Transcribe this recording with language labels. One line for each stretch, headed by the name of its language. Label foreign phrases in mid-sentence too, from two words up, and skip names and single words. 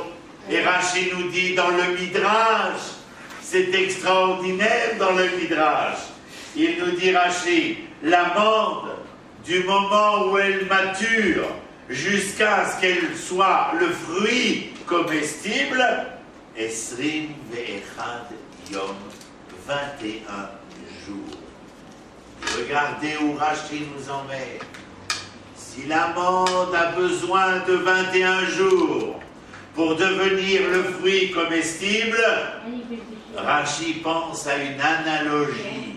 French: Et Rashi nous dit dans le Midrash, c'est extraordinaire dans le Midrash. Il nous dit Rashi, l'amande, du moment où elle mature, jusqu'à ce qu'elle soit le fruit comestible,
Hebrew: עשרים ואחד יום, 21 jours.
French: Regardez où Rashi nous emmène. Si l'amande a besoin de 21 jours pour devenir le fruit comestible, Rashi pense à une analogie.